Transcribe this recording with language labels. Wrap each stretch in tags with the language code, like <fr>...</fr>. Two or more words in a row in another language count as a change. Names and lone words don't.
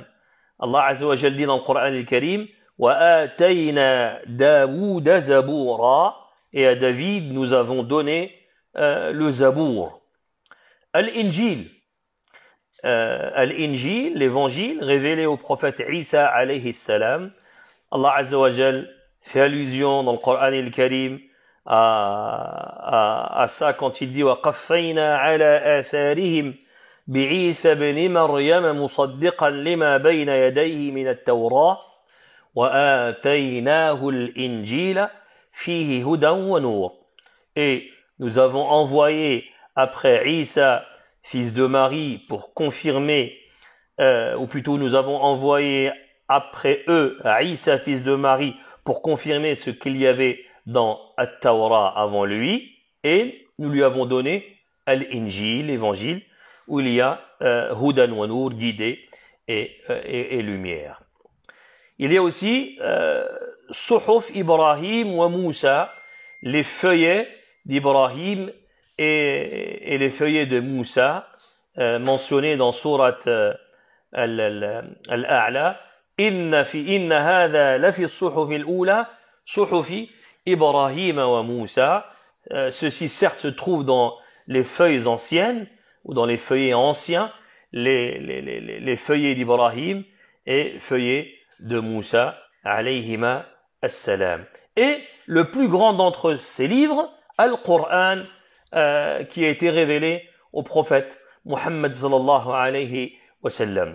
<ar>الله عز وجل</ar> <fr>dit dans le Coran al-Karim,</fr> <ar>وآتينا داود زبورا,</ar> <fr>et à David nous avons donné le Zabour. Al-Injil, l'évangile révélé au prophète Isa</fr> <ar>عليه السلام. الله عز وجل</ar> <fr>fait allusion dans le Coran al-Karim à ça quand il dit</fr> <ar>وقفينا على آثارهم بعيسى بن مريم مصدقا لما بين يديه من التوراة وآتيناه الإنجيل فيه هدى ونور.</ar> <fr>Et nous avons envoyé après Isa, fils de Marie, pour confirmer, ou plutôt nous avons envoyé après eux Isa, fils de Marie, pour confirmer ce qu'il y avait dans At-Tawrah avant lui, et nous lui avons donné Al-Injil, l'évangile, où il y a</fr> <ar>هدى ونور,</ar> <fr>guidée et lumière. Il y a aussi</fr> <ar>صحف إبراهيم وموسى,</ar> <fr>les feuillets d'Ibrahim et les feuillets de Moussa, mentionnés dans Surat Al-A'la.</fr> <ar>إن هذا لفي الصحف الأولى صحف إبراهيم وموسى.</ar> <fr>Ceci certes se trouve dans les feuilles anciennes, ou dans les feuillets anciens, les feuillets d'Ibrahim et feuillets de Moussa,</fr> <ar>عليهما السلام.</ar> <fr>Et le plus grand d'entre ces livres, Al-Qur'an, qui a été révélé au prophète Muhammad</fr> <ar>صلى الله عليه وسلم.</ar>